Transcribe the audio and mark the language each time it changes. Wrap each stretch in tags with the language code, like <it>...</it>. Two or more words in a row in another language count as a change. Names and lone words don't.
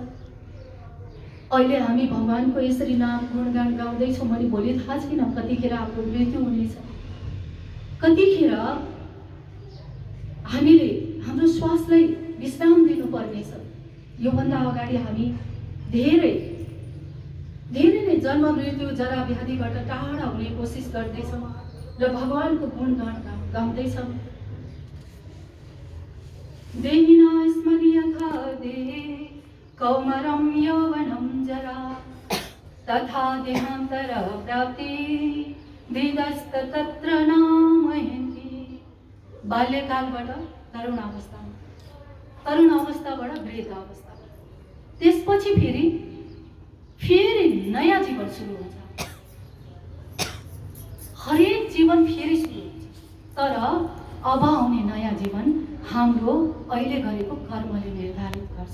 <ne>अहिले हामी भगवानको यसरी नाम गुणगान गाउँदैछौँ भने भोलि थाहा छैन कतिखेर हाम्रो मृत्यु हुनेछ, कतिखेर हामीले हाम्रो श्वासलाई विश्राम दिनुपर्नेछ। योभन्दा अगाडि हामी धेरै नै जन्म मृत्यु जरा व्याधिबाट टाढा हुने कोसिस गर्दैछौँ र भगवानको गुणगान गाउँदैछौँ।</ne> <sa>देहिना स्मर्यथा देहे कौमारं यौवनं जरा तथा देहान्तर प्राप्ति दिदस्त तत्र नामयन्ति।</sa> <ne>बाल्यकालबाट तरुण अवस्थाबाट वृद्ध अवस्था, त्यसपछि फेरि नयाँ जीवन सुरु हुन्छ। हरेक जीवन फेरि सुरु हुन्छ। तर अब आउने नयाँ जीवन हाम्रो अहिले गरेको कर्मले निर्धारित गर्छ।</ne>